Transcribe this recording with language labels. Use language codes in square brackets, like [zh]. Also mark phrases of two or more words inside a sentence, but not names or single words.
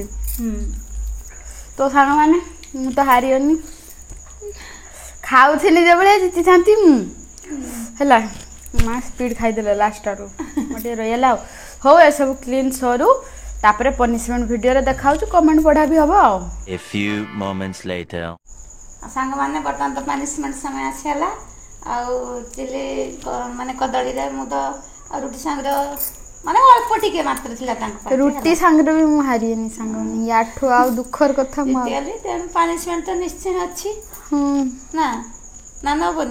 [or] ତ ସାଙ୍ଗମାନେ ମୁଁ ତ ହାରିଗନି। ଖାଉଥିଲି ଯେଭଳିଆ ଜିତିଥାନ୍ତି ମୁଁ ହେଲା। ମା ସ୍ପିଡ଼ ଖାଇଦେଲେ ଲାଷ୍ଟ ଆଡ଼ୁ ମୋ ଟିକେ ରହିଗଲା ଆଉ। ହଉ ଏସବୁ କ୍ଲିନ୍ ସରୁ ତାପରେ [en] punishment videoରେ [or] ଦେଖାଉଛି, କମେଣ୍ଟ ପଢ଼ା ବି ହେବ ଆଉ। [en] A few moments later. [or] ସାଙ୍ଗମାନେ ବର୍ତ୍ତମାନ ତ ପାନିସମେଣ୍ଟ ସମୟ ଆସିଗଲା। ଆଉ ଚିଲି ମାନେ କଦଳୀରେ ମୁଁ ତ ରୁଟି ସାଙ୍ଗରେ ମାନେ ଅଳ୍ପ ଟିକେ ମାତ୍ର ଥିଲା ତାଙ୍କ ପାଖରେ ରୁଟି ସାଙ୍ଗରେ ବି ମୁଁ ହାରିଏନି ସାଙ୍ଗମାନେ। ୟାଠୁ ଆଉ ଦୁଃଖର କଥା ମୁଁ ଆଉ ଜିତିଗଲି। ତେଣୁ ପାନିସମେଣ୍ଟ ତ ନିଶ୍ଚୟ ଅଛି ନା ନା ନେବନି।